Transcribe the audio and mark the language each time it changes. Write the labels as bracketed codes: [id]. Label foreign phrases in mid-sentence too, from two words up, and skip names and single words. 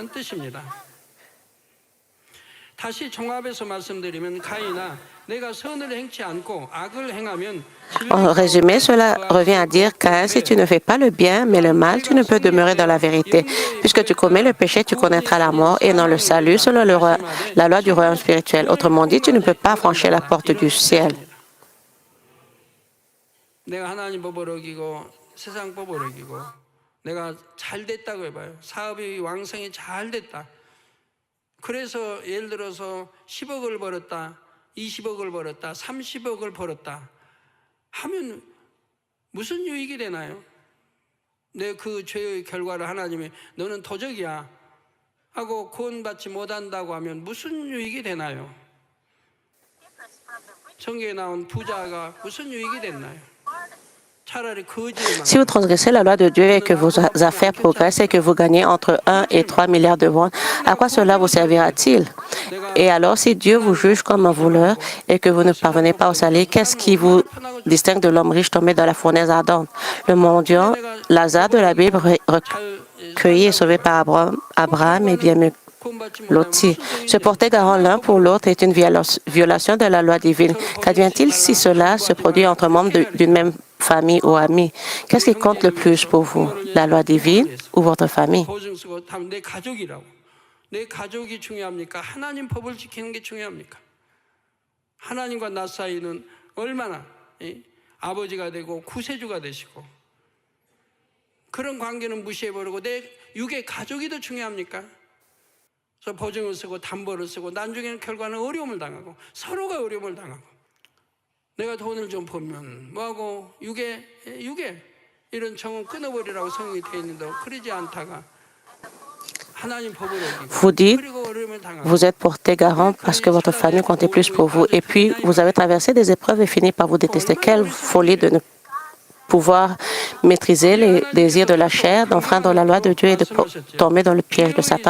[fr] En résumé, cela revient à dire qu'Caïn, si tu ne fais pas le bien, mais le mal, tu ne peux demeurer dans la vérité. Puisque tu commets le péché, tu connaîtras la mort et non le salut, selon la loi du royaume spirituel. Autrement dit, tu ne peux pas franchir la porte du ciel. [ko] 그래서 예를 들어서 10억을 벌었다, 20억을 벌었다, 30억을 벌었다 하면 무슨 유익이 되나요? 내 그 죄의 결과를 하나님이 너는 도적이야 하고 구원받지 못한다고 하면 무슨 유익이 되나요? 성경에 나온 부자가 무슨 유익이 됐나요? [fr] Si vous transgressez la loi de Dieu et que vos affaires progressent et que vous gagnez entre 1 et 3 milliards de won, à quoi cela vous servira-t-il? Et alors, si Dieu vous juge comme un voleur et que vous ne parvenez pas au salut, qu'est-ce qui vous distingue de l'homme riche tombé dans la fournaise ardente? Le mendiant Lazare de la Bible, recueilli et sauvé par Abraham, est bien mieux Loti. Se porter garant l'un pour l'autre est une violation de la loi divine. Qu'advient-il si cela se produit entre membres d'une même famille ou amis? Qu'est-ce qui compte le plus pour vous, la loi divine ou votre famille? [ko] 내 가족이 중요합니까? 하나님 법을 지키는 게 중요합니까? 하나님과 나 사이는 얼마나 아버지가 되고 구세주가 되시고 그런 관계는 무시해버리고 내 육의 가족이 더 중요합니까? 그래서 보증을 쓰고 담보를 쓰고 나중에는 결과는 어려움을 당하고 서로가 어려움을 당하고 내가 돈을 좀 벌면 뭐하고 육에 이런 정은 끊어버리라고 성경이 되어 있는데 그러지 않다가 [fr] Vous dites, vous êtes porté garant parce que votre famille comptait plus pour vous. Et puis, vous avez traversé des épreuves et fini par vous détester. Quelle folie de ne pouvoir maîtriser les désirs de la chair, d'enfreindre la loi de Dieu et de tomber dans le piège de Satan.